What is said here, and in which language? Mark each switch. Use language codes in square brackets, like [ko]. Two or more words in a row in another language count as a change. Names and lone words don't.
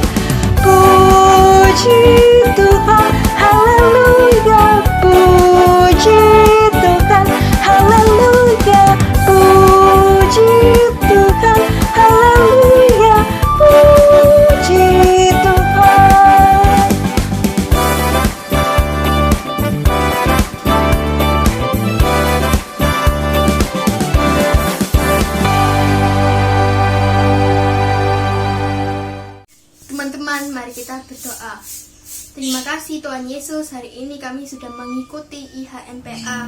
[id] Puji Tuhan. Haleluya. Puji Tuhan. Haleluya. Puji Tuhan. Haleluya. Puji Tuhan. Teman-teman, mari kita berdoa. Terima kasih Tuhan Yesus, hari ini kami sudah mengikuti IHMPA.